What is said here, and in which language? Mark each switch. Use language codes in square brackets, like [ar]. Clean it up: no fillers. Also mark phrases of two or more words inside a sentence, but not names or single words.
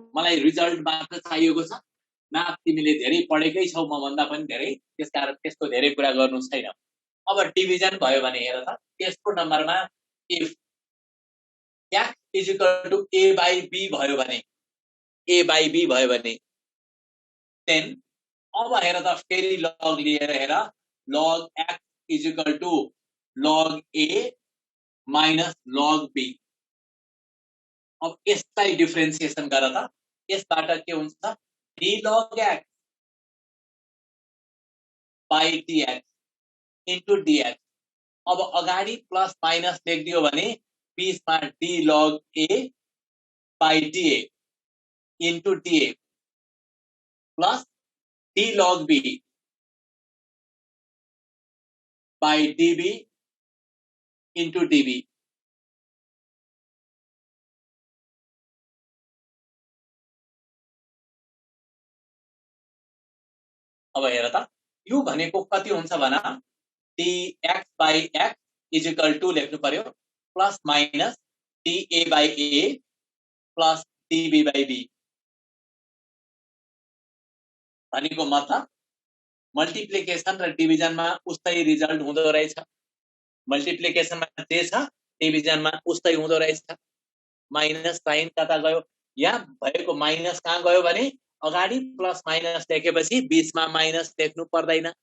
[ne] मलाई रिजल्ट मात्र चाहिएको छ। म्याथ तिमीले धेरै पढेकै छौ म भन्दा पनि धेरै, त्यसकारण त्यस्तो धेरै कुरा गर्नु छैन। अब डिभिजन भयो भने हेर त, तेस्रो नम्बरमा इफ x = a/b भयो भने, a/b भयो भने देन अब हेर त फेरि लग लिएर हेर, [en] log x = log a minus log b। [ne] अब यसलाई डिफरेन्सिएसन गर त, यसबाट के हुन्छ [en] d log x by dx into dx। [ne] अब अगाडि [en] plus minus [ne] लेखिदियो भने बीचमा [en] d log a by dA into dA plus d log b by dB into dB. [ne] अब हेर त यो भनेको कति हुन्छ भना, [en] dx by x [ne] = लेख्नु पर्यो [en] plus minus dA by a plus dB by b. [ne] भनेको मतलब मल्टिप्लिकेसन र डिभिजनमा उस्तै रिजल्ट हुँदो रहेछ। मल्टिप्लिकेसनमा जे छ डिभिजनमा उस्तै हुँदो रहेछ। [en] minus sign [ne] कता गयो, यहाँ भएको माइनस कहाँ गयो भने अगाडि प्लस माइनस लेखेपछि बीचमा माइनस लेख्नु पर्दैन।